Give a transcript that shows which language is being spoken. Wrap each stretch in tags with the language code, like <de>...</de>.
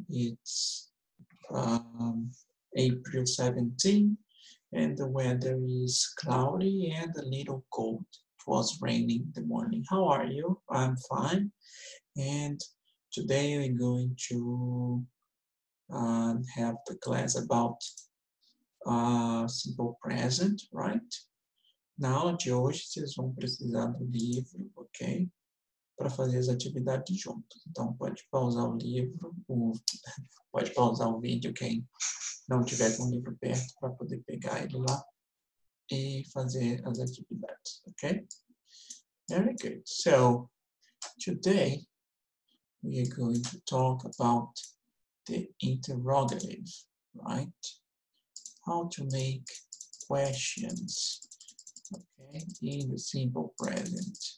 <en>It's um, April 17, and the weather is cloudy and a little cold. It was raining in the morning. How are you? I'm fine. And today we're going to have the class about simple present, right?</en> <pt>Na aula de hoje vocês vão precisar do livro, ok? Para fazer as atividades juntos. Então, pode pausar o livro, pode pausar o vídeo quem não tiver com o livro perto para poder pegar ele lá e fazer as atividades, okay?</pt> <en>Very good. So, today we are going to talk about the interrogative, right? How to make questions, okay, in the simple present.</en>